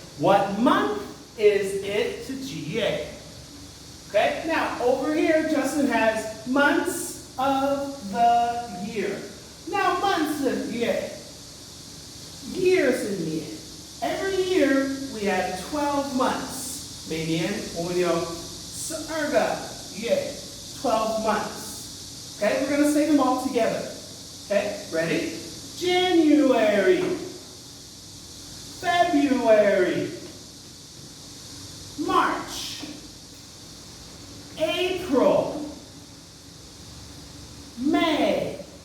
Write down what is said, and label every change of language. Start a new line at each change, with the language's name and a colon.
English: What month is it?
Chinese: 是几月?
English: Okay, now over here, Justin has months of the year. Now, months of year. Years in year. Every year, we have 12 months.
Chinese: 每年我们有12个月,
English: 12 months. Okay, we're going to say them all together. Okay, ready? January, February, March, April, May,